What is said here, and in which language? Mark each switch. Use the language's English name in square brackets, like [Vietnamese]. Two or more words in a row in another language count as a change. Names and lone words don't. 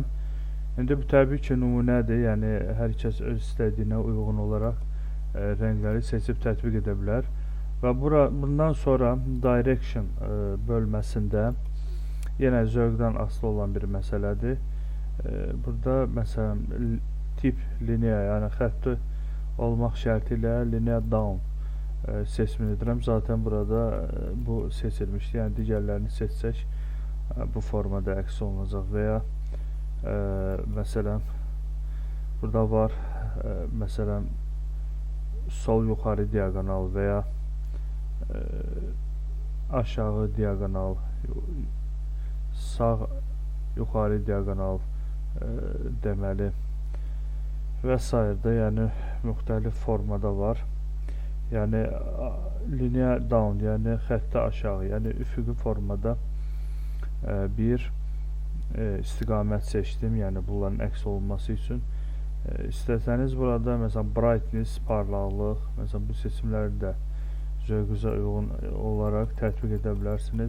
[Azerbaijani] İndi bu təbii ki, nümunədir, yəni hər kəs öz istədiyinə uyğun olaraq rəngləri seçib tətbiq edə bilər və bundan sonra Direction bölməsində yenə zövqdən asılı olan bir məsələdir. Burada məsələn tip lineya, yəni xətti olmaq şərti ilə [English] linear down [Azerbaijani] seçimini edirəm. Zaten burada bu seçilmişdir. Yəni digərlərini seçsək bu formada əks olunacaq və ya məsələn burada var məsələn sol yuxarı diaqonal və ya aşağı diaqonal, sağ yuxarı diaqonal deməli və s. yəni müxtəlif formada var. Yəni [English] linear down, [Azerbaijani] yəni xəttə aşağı, yəni üfüqi formada bir istiqamət seçdim, yəni bunların əks olunması üçün. İstəsəniz burada məsələn brightness, parlaqlıq, məsələn bu seçimləri də zövqünüzə uyğun olaraq tətbiq edə bilərsiniz.